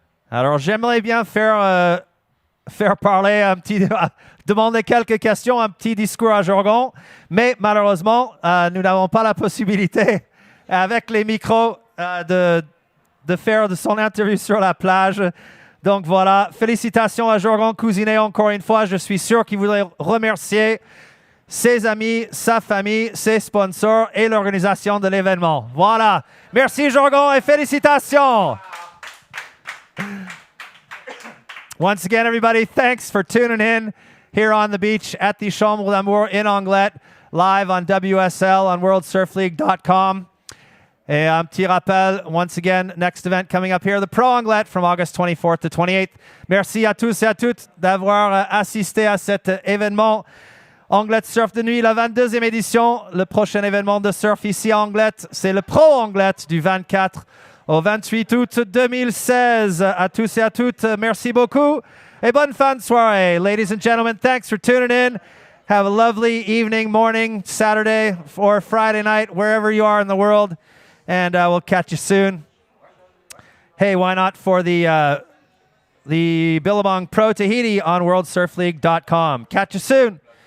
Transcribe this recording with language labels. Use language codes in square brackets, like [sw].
[fr] Alors, j'aimerais bien faire parler un petit, demander quelques questions, un petit discours à Jorgon, mais malheureusement, nous n'avons pas la possibilité, avec les micros, de faire de son interview sur la plage. Donc voilà, félicitations à Jorgon Cousinet encore une fois. Je suis sûr qu'il voudrait remercier ses amis, sa famille, ses sponsors et l'organisation de l'événement. Voilà, merci Jorgon et félicitations. [en] Once again, everybody, thanks for tuning in here on the beach at the Chambre d'Amour in Anglet, live on WSL on worldsurfleague.com. [fr] Et un petit rappel, [en] once again, next event coming up here, the Pro Anglet from August 24th to 28th. [fr] Merci à tous et à toutes d'avoir assisté à cet événement. Anglet Surf de Nuit, la 22e édition. Le prochain événement de surf ici à Anglet, c'est le Pro Anglet du 24 au 28 août 2016. À tous et à toutes, merci beaucoup. Et bonne fin de soirée. [en] Ladies and gentlemen, thanks for tuning in. Have a lovely evening, morning, Saturday, or Friday night, wherever you are in the world. And we'll catch you soon. Hey, why not for the Billabong Pro Tahiti on worldsurfleague.com. Catch you soon.